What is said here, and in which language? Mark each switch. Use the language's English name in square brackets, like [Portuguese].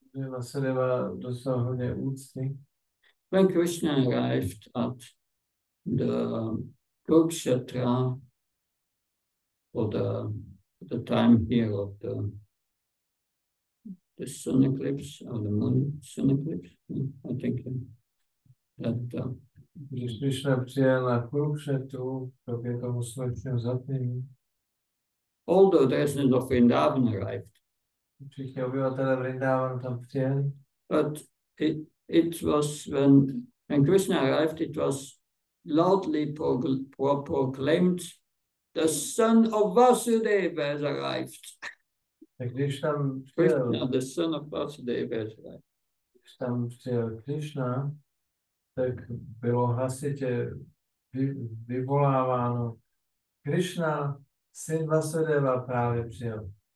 [Czech] Vasudeva dostal hodně úcty. [English] When Krishna arrived at the Kurukshetra, for the time here of the sun eclipse or the moon sun eclipse, I think that. [Czech] Když Krishna přijel na Kurukšetru v době toho slunečního zatmění, [English] Although the residents of Vrindavan arrived, [Czech] všichni obyvatelé Vrindavanu tam přijeli, [English] but it was when Krishna arrived, it was loudly proclaimed, the son of Vasudeva has arrived. [Czech] tak když tam přijel, [English] Krishna, the son of Vasudeva has arrived. [Czech] když tam přijel Krishna, tak bylo hlasitě vyvoláváno, Krishna, syn Vasudeva, právě přijel.